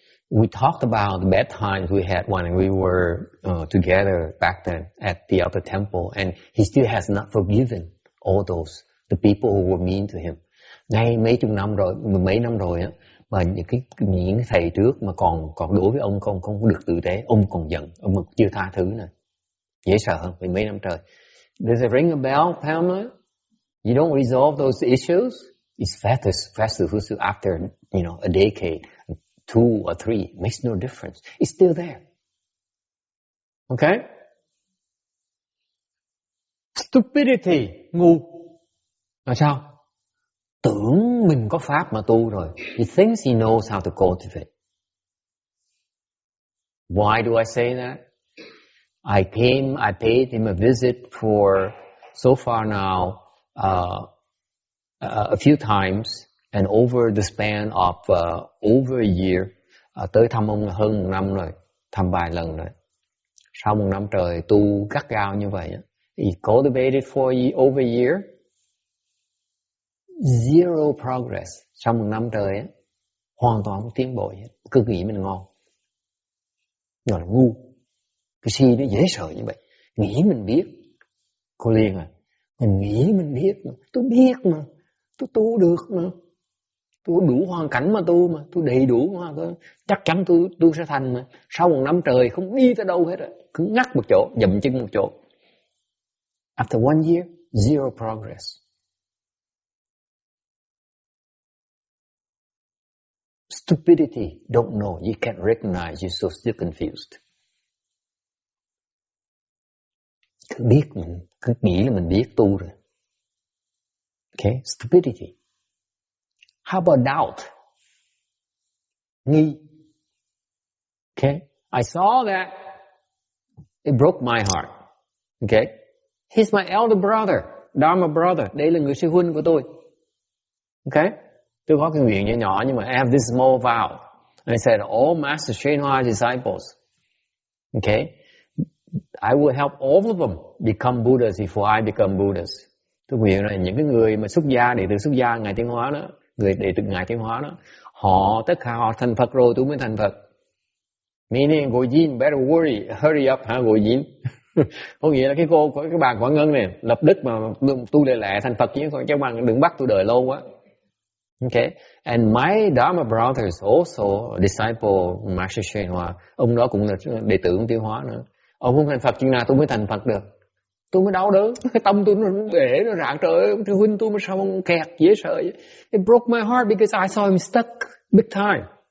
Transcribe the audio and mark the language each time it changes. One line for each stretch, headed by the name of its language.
English: We talked about the bad times we had when we were together back then at the outer temple, and he still has not forgiven all those, the people who were mean to him.
Vietnamese: Ngay mấy năm rồi á, mà những thầy trước mà còn đối với ông không được tử tế, ông còn giận, ông chưa tha thứ nè. Dễ sợ hơn vì mấy năm trời.
English: Does it ring a bell, Pamela? You don't resolve those issues? It's faster after, a decade, 2 or 3, makes no difference. It's still there. Okay? Stupidity,
Vietnamese: ngu. Là sao? Tưởng mình có pháp mà tu rồi.
English: He thinks he knows how to cultivate. Why do I say that? I paid him a visit for so far now a few times, and over the span of over a year,
Vietnamese: tới thăm ông hơn 1 năm rồi, thăm vài lần rồi. Sau 1 năm trời tu gắt gao như vậy,
English: he cultivated for over a year, zero progress.
Vietnamese: Sau 1 năm trời hoàn toàn không tiến bộ hết. Cứ nghĩ mình ngon, gọi là ngu. Cái si nó dễ sợ như vậy. Nghĩ mình biết. Cô Liên à, mình nghĩ mình biết mà. Tôi biết mà. Tôi tu được mà. Tôi đủ hoàn cảnh mà tu mà. Tôi đầy đủ mà. Chắc chắn tôi sẽ thành mà. Sau 1 năm trời không đi tới đâu hết rồi. Cứ ngắt một chỗ, dậm chân một chỗ.
English: After 1 year, zero progress. Stupidity, don't know. You can't recognize, you're so still confused.
Vietnamese: Cứ biết mình, cứ nghĩ là mình biết tu rồi.
English: Okay, stupidity. How about doubt? Nghi. Okay, I saw that. It broke my heart. Okay, he's my elder brother, Dharma brother.
Vietnamese: Đây là người sư huynh của tôi. Okay, tôi có cái nguyện nhỏ nhưng mà
English: I have this small vow. And I said, all Master Shenhua disciples. Okay, I will help all of them become Buddhas before I become Buddhas.
Vietnamese: Tôi nguyện là những cái người mà xuất gia, đệ tử xuất gia Ngài Tiến Hóa đó, người đệ tử Ngài Tiến Hóa đó, họ tất cả họ thành Phật rồi tôi mới thành Phật.
English: Meaning
Vietnamese: Ngồi Diên
English: better hurry up
Vietnamese: hả Ngồi Diên. Có nghĩa là cái bà Quảng Ngân này lập đức mà tu lẹ thành Phật chứ các bạn đừng bắt tôi đợi lâu quá.
English: Okay, and my Dharma brother is also a disciple Master Shen Hoa.
Vietnamese: Ông đó cũng là đệ tử ông Tiến Hóa nữa. Ông không thành Phật chừng nào tôi mới thành Phật được. Tôi mới đau đớn, cái tâm tôi nó bể, nó rạn trời ơi, ông sư huynh tôi mà sao ông kẹt dễ sợ vậy.
English: It broke my heart because I saw him stuck big time.